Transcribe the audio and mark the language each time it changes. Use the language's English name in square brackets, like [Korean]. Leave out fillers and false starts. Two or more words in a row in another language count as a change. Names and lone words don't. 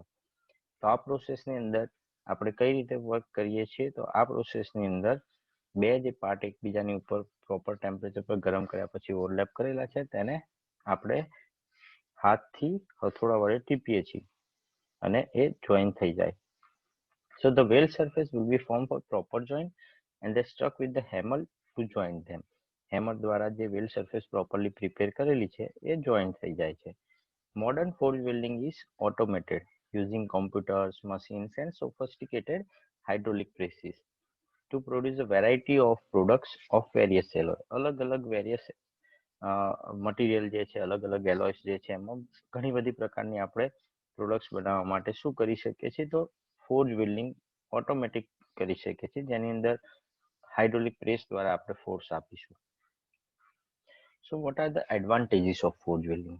[Gujarati] તો આ પ્રોસેસની અંદર આપણે કઈ રીતે વર્ક કરીએ છીએ? તો આ પ્રોસેસની અંદર બે જે પાર્ટ એકબીજાની ઉપર [English] proper temperature [Gujarati] પર ગરમ કર્યા પછી ઓવરલેપ કરેલા છે તેને આપણે હાથથી હથોડા વડે ટીપીએ છીએ અને એ જોઈન થઈ જાય. [English] So the weld surface will be formed for proper joint and they struck with the hammer to join them. [Gujarati] Hammer દ્વારા જે [English] weld surface properly prepare [Gujarati] કરેલી છે એ join થઈ જાય છે. [English] Modern forge welding is automated using computers, machines and sophisticated hydraulic presses to produce a variety of products of various alloy. [Gujarati] अलग-अलग [English] various material [Gujarati] જે છે અલગ-અલગ એલોયસ જે છે એમાં ઘણી બધી પ્રકારની આપણે પ્રોડક્ટ્સ બનાવવા માટે શું કરી શકીએ છીએ? તો [English] forge welding [Gujarati] ઓટોમેટિક કરી શકીએ છીએ જેની અંદર [English] hydraulic press [Gujarati] દ્વારા આપણે ફોર્સ આપીશું. [English] So what are the advantages of forge welding?